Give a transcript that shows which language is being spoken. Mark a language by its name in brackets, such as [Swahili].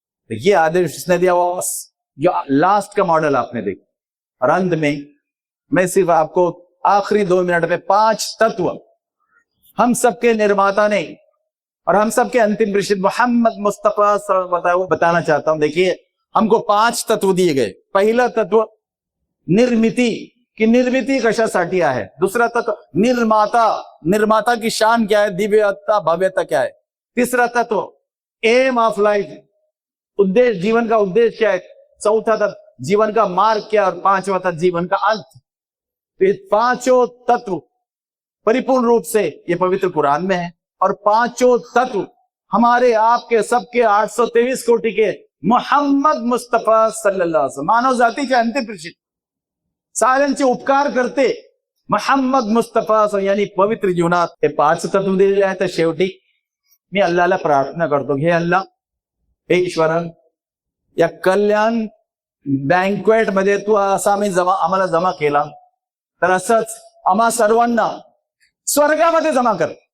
[Hindi] तो ये आदेश इसने दिया। वो जो लास्ट का मॉडल आपने देखा, और अंत में मैं सिर्फ आपको आखिरी 2 मिनट में 5 तत्व हम सबके निर्माता ने और हम सबके अंतिम प्रेषित मोहम्मद मुस्तफा वो बताना चाहता हूं। देखिए हमको 5 तत्व दिए गए। [Marathi] पहिला तत्व निर्मिती, की निर्मिती कशासाठी आहे। [Hindi] दूसरा तत्व निर्माता, निर्माता की शान क्या है, दिव्यता भव्यता क्या है। तीसरा तत्व एम ऑफ लाइफ, उद्देश्य, जीवन का उद्देश्य क्या है। चौथा तत्व जीवन का मार्ग क्या, और पांचवा तत्व जीवन का अंत। तो ये 5 तत्व परिपूर्ण रूप से ये पवित्र कुरान में है, और 5 तत्व हमारे आपके सबके 823 कोटि के मोहम्मद मुस्तफा सल्लल्लाहु अलैहि वसल्लम, मानव जाति के अंतिम प्रेषित, [Marathi] साऱ्यांचे उपकार करते मोहम्मद मुस्तफा यांनी पवित्र जीवनात हे 5 तत्व दिलेले आहेत। तर शेवटी मी अल्लाहला प्रार्थना करतो, हे अल्लाह, हे ईश्वरन, या कल्याण बँक्वेट मध्ये तू असा आम्हाला जमा केला, तर असंच आम्हा सर्वांना स्वर्गामध्ये जमा कर।